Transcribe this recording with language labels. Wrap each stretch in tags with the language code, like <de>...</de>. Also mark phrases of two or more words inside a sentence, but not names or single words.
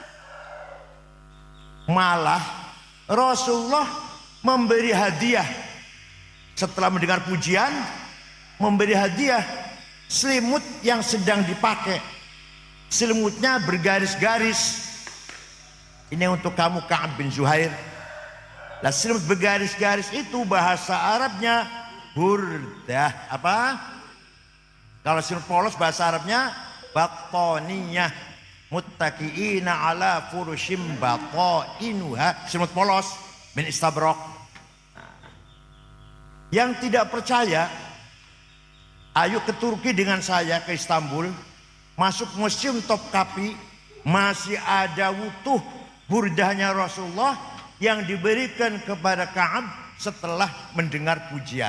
<id>Malah Rasulullah memberi hadiah setelah mendengar pujian, memberi hadiah selimut yang sedang dipakai. Selimutnya bergaris-garis. Ini untuk kamu Ka'ab bin Zuhair. Lah selimut bergaris-garis itu bahasa Arabnya burdah. Apa? Kalau selimut polos bahasa Arabnya battaniyah.</id> <ar>متكئين على فرش بطائنها.</ar> <id>Selimut polos</id> <ar>من إستبرق.</ar> <id>Yang tidak percaya, ayo ke Turki dengan saya, ke Istanbul, masuk museum Topkapi, masih ada utuh burdahnya Rasulullah yang diberikan kepada Ka'ab setelah mendengar pujian.</id>